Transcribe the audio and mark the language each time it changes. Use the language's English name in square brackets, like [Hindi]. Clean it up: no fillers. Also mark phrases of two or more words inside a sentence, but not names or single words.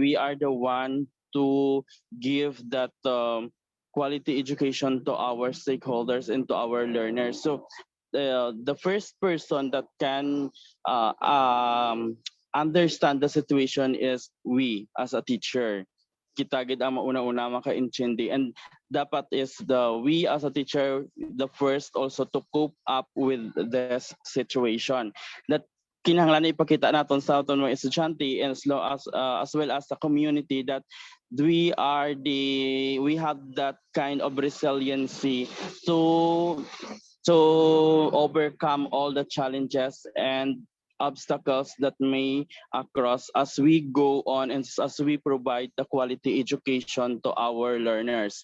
[English] We are the one to give that quality education to our stakeholders and to our learners. So the first person that can understand the situation is we as a teacher. [Hiligaynon] Kita gid ang mauna-una maka-intindi, [English] and dapat is the we as a teacher the first also to cope up with this situation, that [Hiligaynon] kinahanglan na ipakita naton sa aton mga estudyante [English] and as well as the community that we have that kind of resiliency to to overcome all the challenges and obstacles that may across as we go on and as we provide the quality education to our learners.